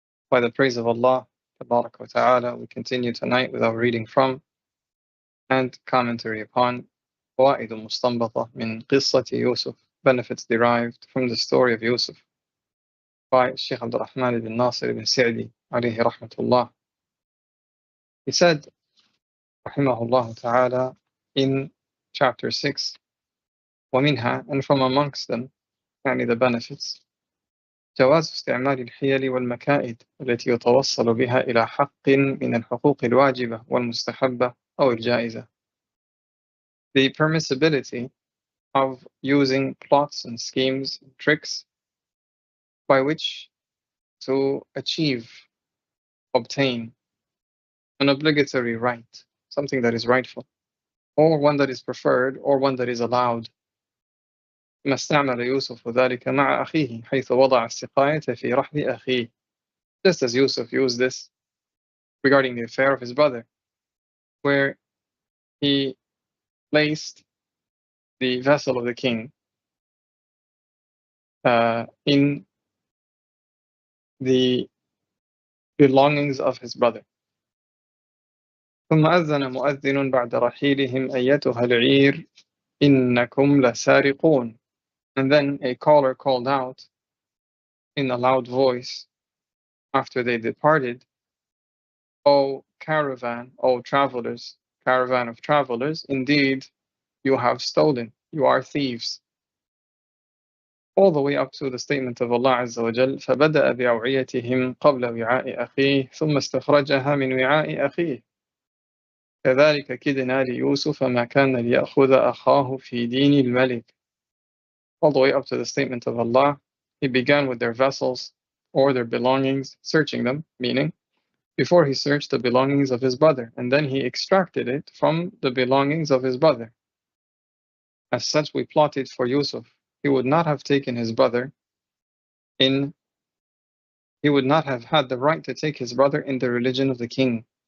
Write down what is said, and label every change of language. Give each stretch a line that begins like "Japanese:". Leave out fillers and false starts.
English: By the praise of Allah Tabarak wa Ta'ala, we continue tonight with our reading from and commentary upon فوائد مستنبطة من قصة يوسف, benefits derived from the story of Yusuf, by Sheikh Abdul Rahman ibn Nasir ibn Sa'di alayhi rahmatullah. He said, rahimahullah ta'ala, in chapter 6,
Arabic: ومنها,
English: and from amongst them,
Arabic: يعني
English: the benefits,
Arabic: جواز استعمال الحيل والمكائد التي يتوصل بها إلى حق من الحقوق الواجبة والمستحبة أو الجائزة.
English: The permissibility of using plots and schemes and tricks by which to obtain an obligatory right, something that is rightful, or one that is preferred, or one that is allowed.
Arabic: ما استعمل يوسف ذلك مع أخيه حيث وضع السقاية في رحل أخيه.
English: Just as Yusuf used this regarding the affair of his brother, where he placed the vessel of the king in the belongings of his brother.
Arabic: ثم أذن مؤذن بعد رحيلهم أيتها العير إنكم لسارقون.
English: And then a caller called out in a loud voice after they departed, O caravan, O travelers, caravan of travelers, indeed you have stolen, you are thieves. All the way up to the statement of Allah Azza wa Jal,
Arabic: فَبَدَأَ بِأَوْعِيَتِهِمْ قَبْلَ وِعَاءِ أَخِيهِ ثُمَّ اسْتَخْرَجَهَا مِنْ وِعَاءِ أَخِيهِ كَذَلِكَ كِدْنَا لِيُوسُفَ مَا كَانَ لِيَأْخُذَ أَخَاهُ فِي دِينِ الْمَلِكِ.
English: All the way up to the statement of Allah, He began with their vessels or their belongings, searching them, meaning before He searched the belongings of His brother, and then He extracted it from the belongings of His brother. As such, we plotted for Yusuf. He would not have taken his brother he would not have had the right to take his brother in the religion of the king.